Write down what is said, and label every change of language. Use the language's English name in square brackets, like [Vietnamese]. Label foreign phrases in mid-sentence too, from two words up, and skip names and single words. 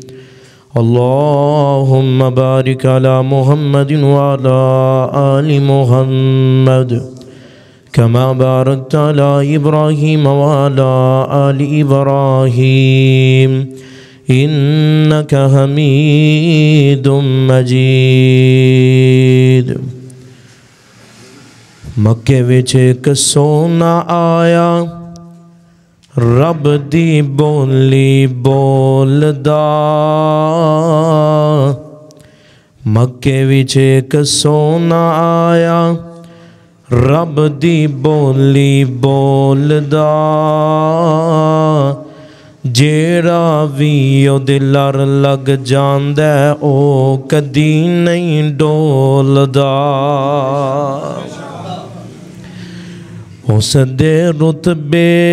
[Arabic] اللهم بارك على محمد وعلى آل محمد كما باركت على إبراهيم وعلى آل إبراهيم إنك حميد [Punjabi] مجيد مکے وچ ایک سونا آیا رب دی بولی بولدا مکے وچ ایک سونا آیا رب دی بولی بولدا جیڑا وی او دلر لگ جاندے او کدی نہیں ڈولدا اس دے رتبے